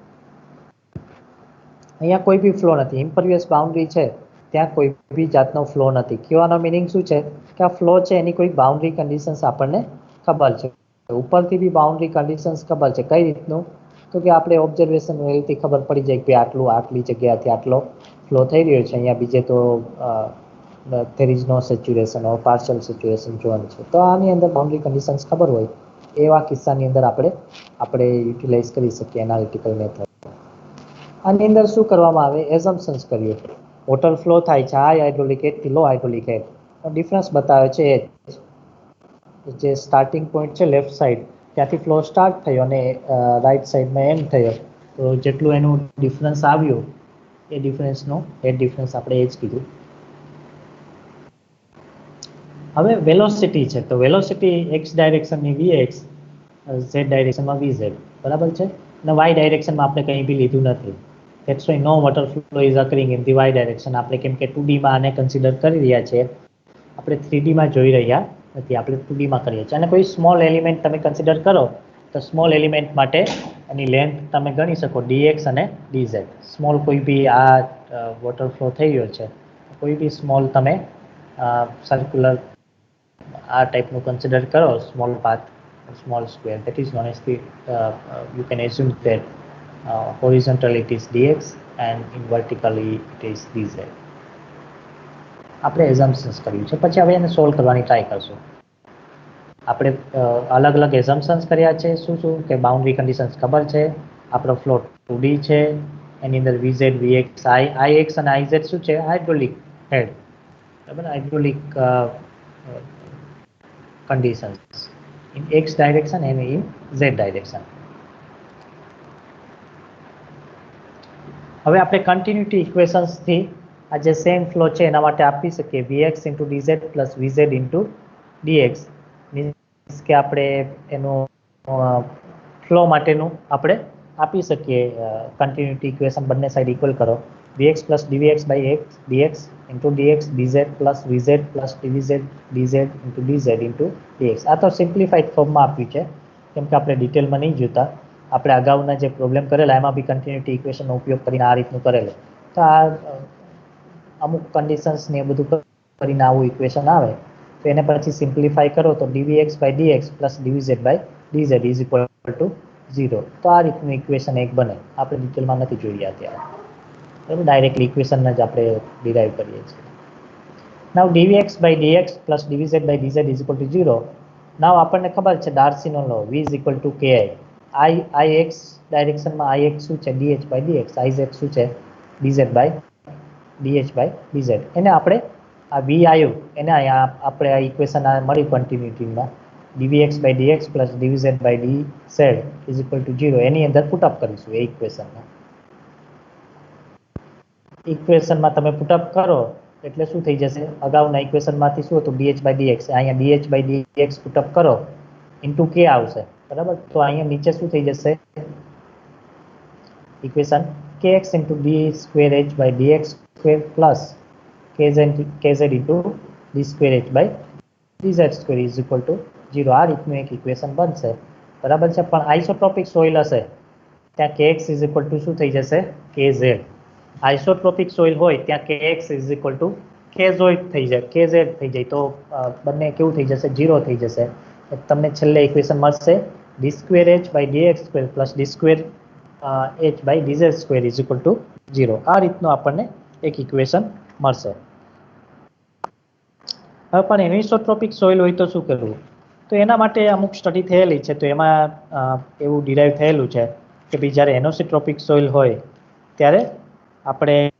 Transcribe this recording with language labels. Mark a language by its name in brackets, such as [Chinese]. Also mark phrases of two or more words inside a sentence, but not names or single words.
[Gujarati] અહીંયા કોઈ બી ફ્લો નથી, [English] impervious boundary [Gujarati] છે ત્યાં કોઈ બી જાતનો ફ્લો નથી. કહેવાનો મિનિંગ શું છે કે આ ફ્લો છે એની કોઈ [English] boundary conditions [Gujarati] આપણને ખબર છે, ઉપરથી બી [English] boundary conditions [Gujarati] ખબર છે. કઈ રીતનું, તો કે આપણે [English] observation wellથી [Gujarati] ખબર પડી જાય કે આટલી જગ્યાથી આટલો ફ્લો થઈ રહ્યો છે. અહીંયા બીજે તો [English] there is no saturation or partial saturation [Gujarati] જોવાનું છે. તો આની અંદર [English] boundary conditions [Gujarati] ખબર હોય એવા કિસ્સાની અંદર આપણે યુટિલાઇઝ કરી શકીએ [English] analytical method. [Gujarati] આની અંદર શું કરવામાં આવે, એઝમ્પશન્સ કરીએ. [English] water flow [Gujarati] થાય છે [English] high hydraulic headથી low hydraulic head, [Gujarati] ડિફરન્સ બતાવે છે એ જે [English] starting point [Gujarati] છે [English] left side [Gujarati] ત્યાંથી [English] flow start [Gujarati] થયો અને [English] right sideમાં end [Gujarati] થયો. તો જેટલું એનું ડિફરન્સ આવ્યું એ ડિફરન્સનો [English] head difference [Gujarati] આપણે એ જ કીધું. હવે વેલોસિટી છે, તો [English] velocity x directionની [Gujarati] vx, [English] z directionમાં [Gujarati] vz, બરાબર છે. અને [English] y directionમાં [Gujarati] આપણે કંઈ બી લીધું નથી. [English] That's why no water flow is occurring in the y direction. [Gujarati] આપણે કેમ કે 2D માં આને કન્સિડર કરી રહ્યા છીએ, આપણે 3D માં જોઈ રહ્યા નથી, આપણે 2D માં કરીએ છીએ. અને કોઈ [English] small element [Gujarati] તમે કન્સિડર કરો તો [English] small element [Gujarati] માટે એની લેન્થ તમે ગણી શકો dx અને dz. સ્મોલ કોઈ બી આ [English] water flow [Gujarati] થઈ રહ્યો છે, કોઈ બી સ્મોલ તમે સર્ક્યુલર આ ટાઈપનું કન્સિડર કરો, [English] small path, small square, that is known as the you can assume that horizontally it is dx and in vertically it is dz. [Gujarati] આપણે એઝમ્પશન્સ કર્યું છે, પછી હવે એને સોલ્વ કરવાની ટ્રાય કરશું. આપણે અલગ અલગ એઝમ્પશન્સ કર્યા છે. શું કે [English] boundary conditions [Gujarati] ખબર છે, આપણો ફ્લો 2D છે, એની અંદર vz, vx, ix અને iz શું છે, [English] hydraulic head, [Gujarati] બરાબર, [English] hydraulic conditions in x direction and in z direction. [Gujarati] હવે આપણે [English] continuity equationsથી [Gujarati] આ જે [English] same flow [Gujarati] છે એના માટે આપી શકીએ [English] vx into dz plus vz into dx [Gujarati] મીન્સ કે આપણે એનું ફ્લો માટેનું આપણે આપી શકીએ [English] continuity equation [Gujarati] બંને [English] side equal [Gujarati] કરો [English] vx plus dvx by x dx into dx dz plus vz plus dvz dz into dz into dx [Gujarati] આ તો [English] simplified formમાં [Gujarati] આપ્યું છે કેમ કે આપણે ડિટેલમાં નહીં જોતા આપણે અગાઉના જે પ્રોબ્લેમ કરેલા એમાં બી [English] continuity equationનો [Gujarati] ઉપયોગ કરીને આ રીતનું કરેલું તો આ અમુક કન્ડિશન્સ ને એ બધું કરીને આવું ઇક્વેશન આવે તો એને પછી સિમ્પ્લિફાઈ કરો તો [English] dvx by dx plus dvz by dz is equal to 0 [Gujarati] તો આ રીતનું ઇક્વેશન એક બને આપણે ડિટેલમાં નથી જોઈએ અત્યારે બરાબર [English] directly equation [Gujarati] જ આપણે ડિરાઈવ કરીએ છીએ [English] now dvx by dx plus dvz by dz is equal to 0 now [Gujarati] આપણને ખબર છે [English] Darcyનો law v is equal to ki [Gujarati] ix ડાયરેક્શનમાં ix શું છે [English] dh by dx [Gujarati] iz શું છે [English] dz by dh by dz [Gujarati] એને આપણે આ v આવ્યું એને અહીંયા આપણે આ ઇક્વેશન મળી કન્ટિન્યુટીમાં [English] dvx by dx plus dvz by dz is equal to 0 [Gujarati] એની અંદર પુટઅપ કરીશું એ ઇક્વેશનમાં તમે પુટઅપ કરો એટલે શું થઈ જશે અગાઉના ઇક્વેશનમાંથી શું હતું [English] dh by dx [Gujarati] અહીંયા [English] dh by dx [Gujarati] પુટઅપ કરો ઇન્ટુ k આવશે બરાબર તો અહીંયા નીચે શું થઈ જશે [English] ઇક્વેશન kx into d square h by dx square plus kz into d square h by dz square is equal to 0 [Gujarati] આ રીતનું એક ઇક્વેશન બનશે બરાબર છે પણ [English] isotropic soil [Gujarati] હશે ત્યાં [English] kx is equal to [Gujarati] શું થઈ જશે kz [English] isotropic soil [Gujarati] હોય ત્યાં [English] kx is equal to kz [Gujarati] થઈ જાય તો બંને કેવું થઈ જશે 0 થઈ જશે તમને છેલ્લે ઇક્વેશન મળશે [English] d square h by dx square plus d square h by dz square is equal to 0 [Gujarati] આ રીતનું આપણને એક ઇક્વેશન મળશે હવે પણ [English] anisotropic soil [Gujarati] હોય તો શું કરવું તો એના માટે અમુક સ્ટડી થયેલી છે તો એમાં એવું ડિરાઈવ થયેલું છે કે ભાઈ જ્યારે [English] anisotropic soil [Gujarati] હોય ત્યારે આપણે